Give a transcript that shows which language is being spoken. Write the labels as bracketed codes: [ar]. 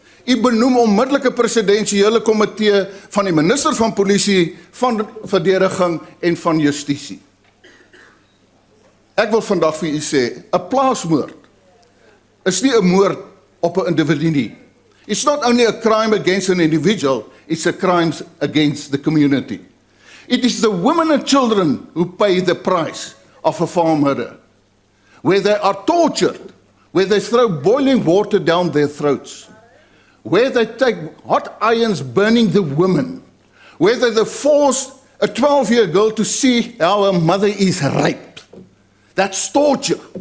[af] U benoem onmiddellike presidensiële komitee van die minister van polisie, van verdediging en van justisie. Ek wil vandag vir u sê, 'n plaasmoord is nie 'n moord op 'n individu nie. [en] It's not only a crime against an individual, it's a crime against the community. It is the women and children who pay the price of a farm murder, where they are tortured, where they throw boiling water down their throats, where they take hot irons burning the women, where they force a 12-year girl to see how her mother is raped. That's torture.